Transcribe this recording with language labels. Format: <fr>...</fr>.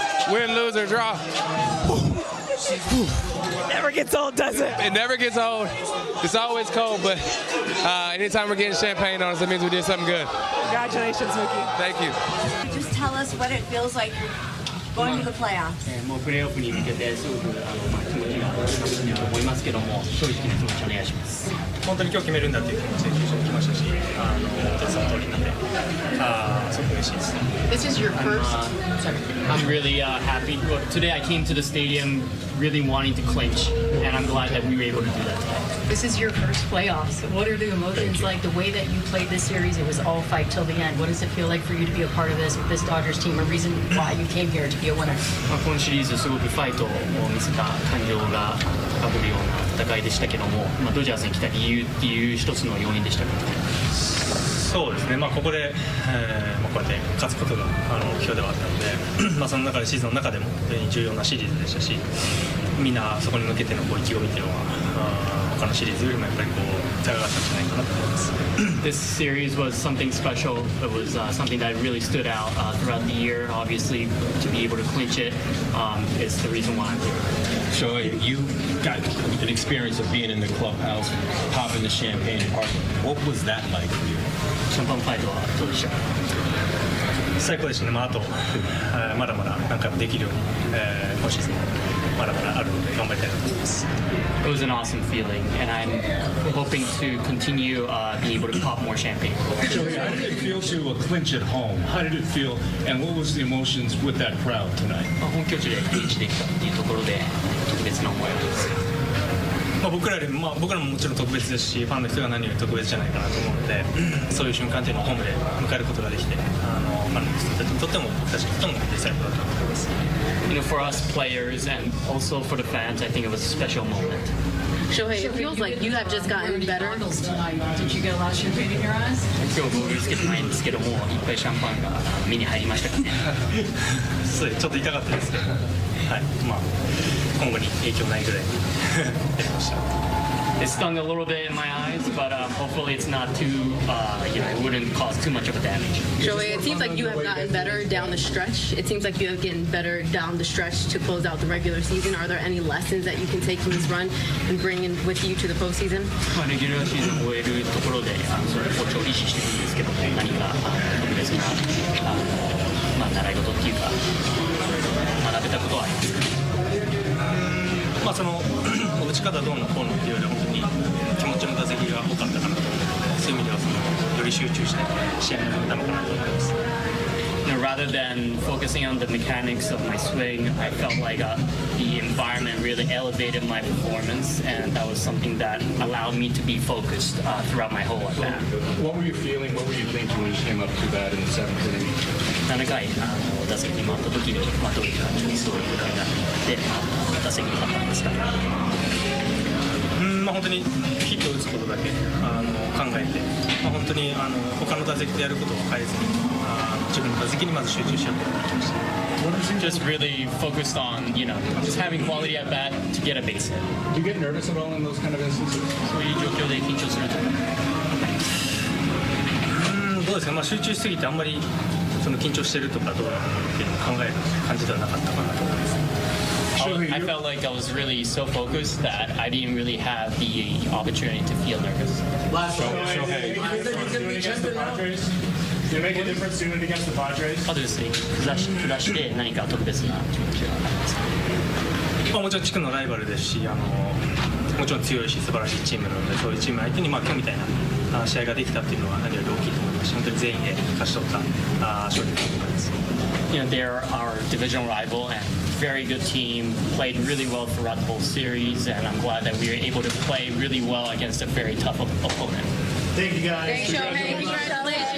<en>Win, lose, or draw. It never gets old, does it? It never gets old. It's always cold, but anytime we're getting champagne on us, it means we did something good. Congratulations, Mookie. Thank you. Just tell us what it feels like going to the playoffs.</en> <ja>もうプレーオフに向けてすごく気持ちが強いと思いますけども、正直な気持ちお願いします。本当に今日決めるんだっていう気持ちで球場に来ましたし、本当にその通りなんで、すごく嬉しいです。</ja> <en>This is your first. I'm really happy. Look, today I came to the stadium really wanting to clinch, and I'm glad that we were able to do that today. This is your first playoffs. What are the emotions like? The way that you played this series, it was all fight till the end. What does it feel like for you to be a part of this with this Dodgers team? A reason why you came here to be a winner?</en> <ja>このシリーズすごくファイトを見せた感情が高ぶるような戦いでしたけども、ドジャースに来た理由っていう一つの要因でしたけどね。そうですね、ここで、こうやって勝つことが目標ではあったので、その中でシーズンの中でも非常に重要なシリーズでしたし、みんなそこに向けての意気込みっていうのは他のシリーズよりもやっぱり高かったんじゃないかなと思います。</ja> <en>This series was something special. It was something that really stood out throughout the year. Obviously, to be able to clinch it is the reason why I'm here. Shohei, you got an experience of being in the clubhouse, popping the champagne and partying. What was that like for you?</en> <ja>シャンパンファイトはどうでしたか？最高ですね。あとまだまだ何回もできるように、今シーズンもまだまだあるので頑張りたいなと思います。</ja> <en>It was an awesome feeling, and I'm hoping to continue being able to pop more champagne. Shohei, how did it feel to clinch at home? How did it feel, and what was the emotions with that crowd tonight?</en> <ja>本拠地でクリンチできたっていうところで特別な思いがあります。僕らももちろん特別ですし、ファンの人が何より特別じゃないかなと思うので、そういう瞬間っていうのをホームで迎えることができて、ファンの人たちにとっても僕たちにとっても実際のことだと思います。</ja> <en>You know, for us players and also for the fans, I think it was a special moment. Shohei, it feels like you have just gotten better. Did you get a lot of champagne in your eyes?</en> <ja>今日ゴールつけてないんですけども、いっぱいシャンパンが目に入りましたかね。そうちょっと痛かったですけど、はい、今後に影響ないぐらいやりました。</ja> <en>It stung a little bit in my eyes, but hopefully it's not too, it wouldn't cause too much of a damage. Shohei, it seems like you have gotten better down the stretch. It seems like you have gotten better down the stretch to close out the regular season. Are there any lessons that you can take from this run and bring in with you to the postseason?</en> <ja>レギュラーシーズンを終えるところで、それ好調を維持していくんですけども、何か特別な習い事っていうか学べたことはありますか？その打ち方どうのこうのっていうよりは本当に気持ちの打席が多かったかなと思うので、そういう意味ではより集中して試合になったのかなと思います。</ja> <en>rather than focusing on the mechanics of my swing, I felt like the environment really elevated my performance, and that was something that allowed me to be focused throughout my whole at bat. What were you feeling? What were you thinking when you came up to bat in the 7th inning?</en> <ja>7回打席に回った時に、どういう感じにそういうふうになって打席に立ったんですか？本当にヒットを打つことだけ考えて、本当に他の打席でやることを変えずに自分の打席にまず集中しようと思いました。</ja> <en>Just really focused on, just having quality at bat to get a base hit. Do you get nervous at all in those kind of instances?</en> <ja>そういう状況で緊張すると。どうですか、集中しすぎてあんまりその緊張してるとかどうなのっていうのを考える感じではなかったかなと思います。</ja> <en>I felt like I was really so focused that I didn't really have the opportunity to feel nervous. Did it make a difference doing it against the Padres?</en> <ja>あとですね、下して何か特別な気持ちがありますか？もちろん地区のライバルですし、もちろん強いし素晴らしいチームなので、そういうチーム相手に今日みたいな試合ができたっていうのは何より大きいと思いますし、本当に全員で勝ち取った勝利だと思います。</ja> <en>They're our divisional rival and very good team, played really well throughout the whole series, and I'm glad that we were able to play really well against a very tough opponent. Thank you guys. Thanks, Shohei. Congratulations.</en>